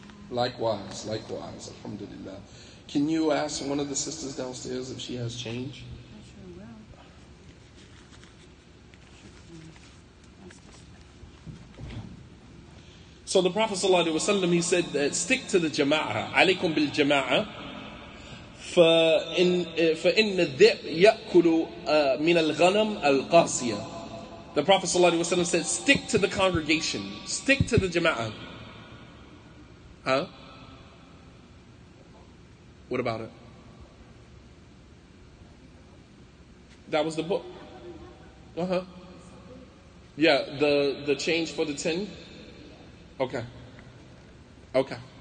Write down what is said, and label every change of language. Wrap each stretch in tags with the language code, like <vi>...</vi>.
<en>Likewise. Alhamdulillah. Can you ask one of the sisters downstairs if she has change? So the Prophet ﷺ, he said that stick to the jama'ah.</en> <ar>Alaykum bil jama'ah. فإن الذئب يأكل من الغنم القاسية.</ar> <en>The Prophet ﷺ said, stick to the congregation. Stick to the jama'ah. Huh? What about it? That was the book. Uh-huh. Yeah, the change for the 10. Okay. Okay.</en>